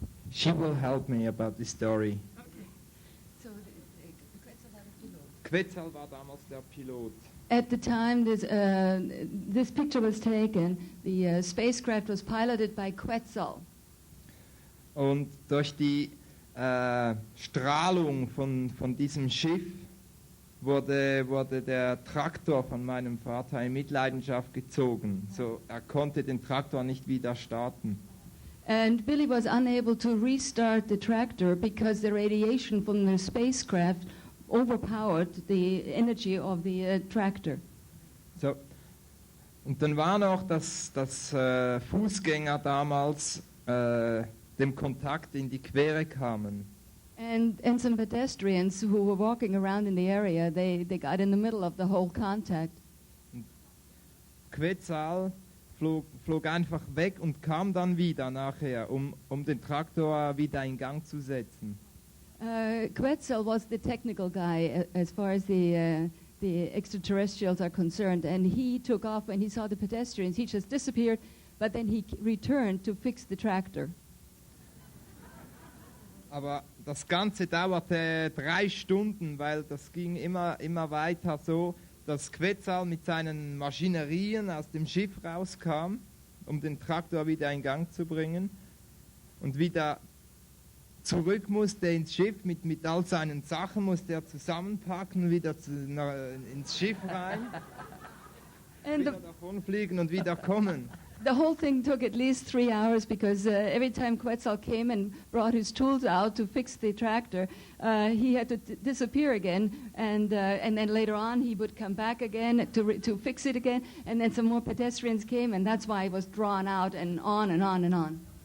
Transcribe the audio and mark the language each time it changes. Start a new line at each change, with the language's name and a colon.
English: She will help me about the story.
German: Okay. So Quetzal war der Pilot. Quetzal war damals der Pilot.
English: At the time this picture was taken, the spacecraft was piloted by Quetzal.
German: Und durch die Strahlung von diesem Schiff wurde der Traktor von meinem Vater in Mitleidenschaft gezogen. So, er konnte den Traktor nicht wieder starten.
English: And Billy was unable to restart the tractor because the radiation from the spacecraft overpowered the energy of the tractor. So.
German: Und dann war noch, dass Fußgänger damals dem Kontakt in die Quere kamen.
English: And some pedestrians who were walking around in the area, they got in the middle of the whole contact.
German: Quetzal flog einfach weg und kam dann wieder nachher, um den Traktor wieder in Gang zu setzen.
English: Quetzal was the technical guy as far as the extraterrestrials are concerned, and he took off when he saw the pedestrians. He just disappeared, but then he returned to fix the tractor.
German: Aber das Ganze dauerte 3 Stunden, weil das ging immer weiter so, dass Quetzal mit seinen Maschinerien aus dem Schiff rauskam, um den Traktor wieder in Gang zu bringen und wieder zurück musste ins Schiff mit all seinen Sachen, musste er zusammenpacken, wieder ins Schiff rein, wieder davonfliegen und wieder kommen.
English: The whole thing took at least 3 hours because every time Quetzal came and brought his tools out to fix the tractor, he had to disappear again, and then later on he would come back again to fix it again, and then some more pedestrians came, and that's why it was drawn out and on and on and on.